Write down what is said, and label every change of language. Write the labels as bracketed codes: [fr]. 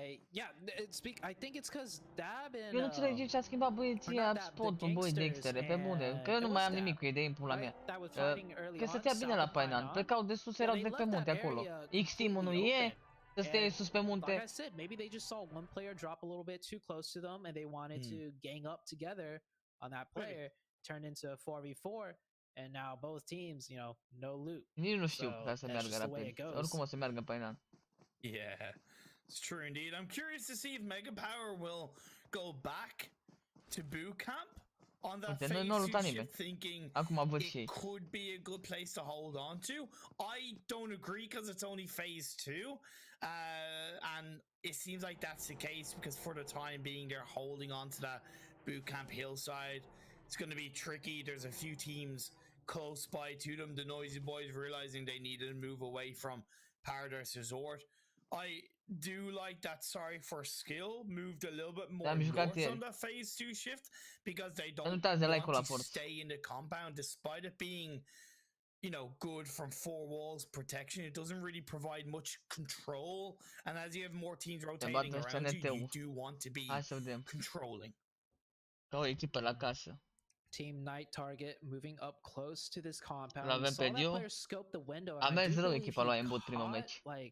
[en] Yeah, I think it's because Dab and... [ro] Eu nu înțeleg de ce a schimbat băieția spotul, băi, Dextere, pe bune, că eu nu mai am nimic cu idei în pula mea. Că stătea bine la Painan, plecau de sus, erau direct pe munte acolo. X-Team-ul nu e, să stea sus pe munte. [en] Like I said, maybe they just saw one player drop a little bit too close to them and they wanted to gang up together on that player, turned into a 4v4, and now both teams, you know, no loot. [ro] Nici nu știu ca să meargă rapid, oricum o să meargă Painan. [en] Yeah. It's true indeed. I'm curious to see if Mega Power will go back to boot camp on that phase 2 shift, thinking it could be a good place to hold on to. I don't agree because it's only phase 2, and it seems like that's the case because for the time being they're holding on to that boot camp hillside. It's going to be tricky. There's a few teams close by to them. The Noisy Boys realizing they needed to move away from Paradise Resort. I do like that Sorry for Skill moved a little bit more north on that phase 2 shift because they don't want to stay in the compound despite it being, you know, good from 4 walls protection. It doesn't really provide much control, and as you have more teams rotating around you, you do want to be controlling. [ro] O echipă la casă. [en] Team Night Target moving up close to this compound. [ro] L-avem pe Dio. A mers rău echipa lui în bot primul meci.